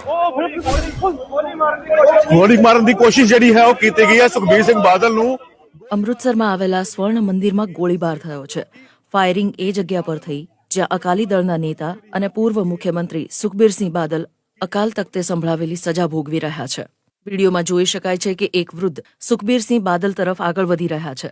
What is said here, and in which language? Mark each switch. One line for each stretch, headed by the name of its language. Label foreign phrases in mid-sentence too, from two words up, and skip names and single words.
Gujarati: ગોળી મારવાની કોશિશ
Punjabi: ਜਿਹੜੀ ਹੈ ਉਹ ਕੀਤੀ ગઈ ਹੈ ਸੁਖਬੀਰ ਸਿੰਘ ਬਾਦਲ ਨੂੰ।
Gujarati: અમૃતસરમાં આવેલા સ્વર્ણ મંદિરમાં ગોળીબાર થયો છે। ફાયરિંગ એ જગ્યા પર થઈ જ્યાં અકાલી દળના નેતા અને પૂર્વ મુખ્યમંત્રી સુખબીરસિંહ બાદલ અકાલ તખ્તે સંભળાવેલી સજા ભોગવી રહ્યા છે। વિડીયોમાં જોઈ શકાય છે કે એક વૃદ્ધ સુખબીરસિંહ બાદલ તરફ આગળ વધી રહ્યા છે।